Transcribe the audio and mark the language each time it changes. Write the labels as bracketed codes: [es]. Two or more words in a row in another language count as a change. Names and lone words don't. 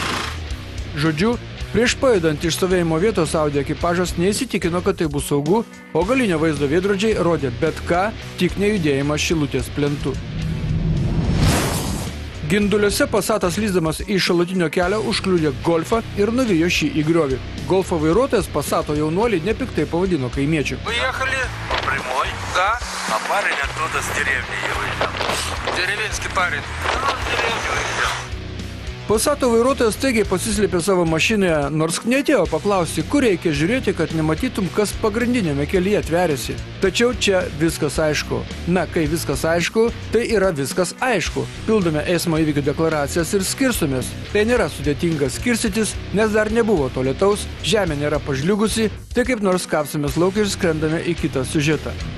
[lt] Žodžiu, prieš pajudant iš stovėjimo vietos Audi ekipažas neįsitikino, kad tai bus saugu, o galinio vaizdo veidrodžiai rodė bet ką, tik nejudėjimą Šilutės plentu. Ginduliuose Passatas lysdamas iš šalutinio kelio užkliudė Golfą ir nuvijo šį į griovį. Golfo vairuotojas Passato jaunuolį nepiktai pavadino kaimiečiu. [ru] Выехали по прямой. Да. А парень оттуда с деревни выезжал. Деревенский парень. [lt] Passato vairuotojas staigiai pasislėpė savo mašinoje, nors neatėjo paklausti, kur reikia žiūrėti, kad nematytum, kas pagrindinėme kelyje tveriasi. Tačiau čia viskas aišku. Na, kai viskas aišku, tai yra viskas aišku. Pildome eismo įvykių deklaracijas ir skirstomės. Tai nėra sudėtinga skirstytis, nes dar nebuvo to lietaus, žemė nėra pažliugusi, tai kaip nors kapsimės lauk ir skrendame į kitą siužetą.